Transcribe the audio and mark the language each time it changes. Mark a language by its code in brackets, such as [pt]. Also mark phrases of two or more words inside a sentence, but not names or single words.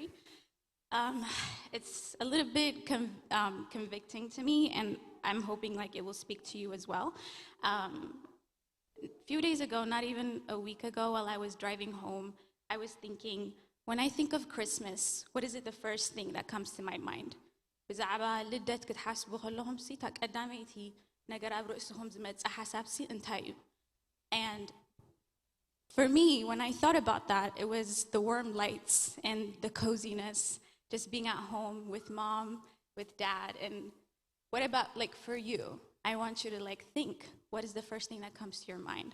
[en] It's a little bit convicting to me, and I'm hoping like it will speak to you as well. A few days ago, not even a week ago, while I was driving home, I was thinking, when I think of Christmas, what is it the first thing that comes to my mind? [ti] ብዛዕባ ልደት ክትሓስቡ ከለኹም ሲ ተቀዳመይቲ ነገር ኣብ ርእስኹም ዝመጽ ሓሳብ ሲ እንታይ እዩ? [en] And for me, when I thought about that, it was the warm lights and the coziness. Just being at home with mom, with dad. And what about like for you? I want you to like think, what is the first thing that comes to your mind?